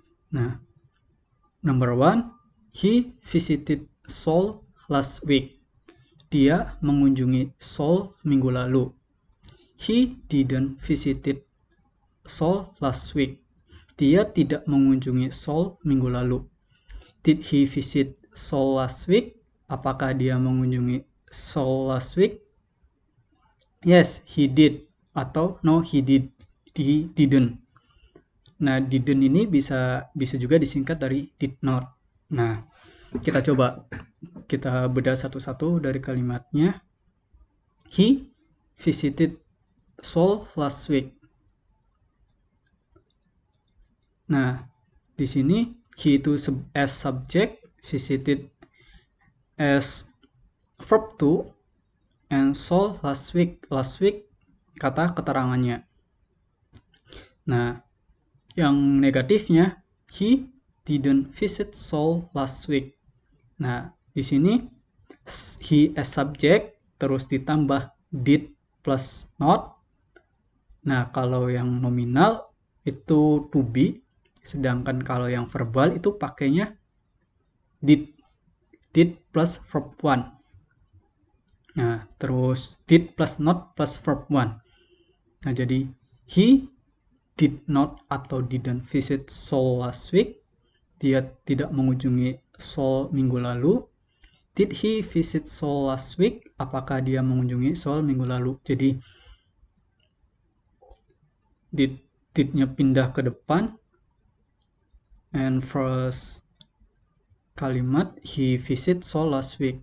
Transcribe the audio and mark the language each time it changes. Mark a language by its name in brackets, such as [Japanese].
[English] Nah, number 1, he visited Seoul last week. [Indonesian] Dia mengunjungi Seoul minggu lalu. [English] He didn't visited Seoul last week. [Indonesian] Dia tidak mengunjungi Seoul minggu lalu. [English] Did he visit Seoul last week? [Indonesian] Apakah dia mengunjungi Seoul [English] last week? Yes, he did. [Indonesian] Atau [English] no, he didn't. [Indonesian] Nah, [English] didn't [Indonesian] ini bisa juga disingkat dari [English] did not. [Indonesian] Nah, kita coba kita bedah satu-satu dari kalimatnya. [English] He visited Seoul last week. Nah, [Indonesian] di sini [English] he [Indonesian] itu [English] as subject, visited as verb to, and Seoul last week [Indonesian] kata keterangannya. [English] Nah, [Indonesian] yang negatifnya, [English] he didn't visit Seoul last week. Nah, [Indonesian] di sini [English] he as subject [Indonesian] terus ditambah [English] did plus not. [Indonesian] Nah, kalau yang nominal itu [English] to be, [Indonesian] sedangkan kalau yang verbal itu pakainya [English] did plus verb 1. Nah, [Indonesian] terus [English] did plus not plus verb 1. Nah, [Indonesian] jadi [English] he did not [Indonesian] atau [English] didn't visit Seoul last week. [Indonesian] Dia tidak mengunjungi Seoul minggu lalu. [English] Did he visit Seoul last week? [Indonesian] Apakah dia mengunjungi Seoul minggu lalu? Jadi did-nya pindah ke depan. [English] And first [Indonesian] kalimat [English] he visit Seoul last week.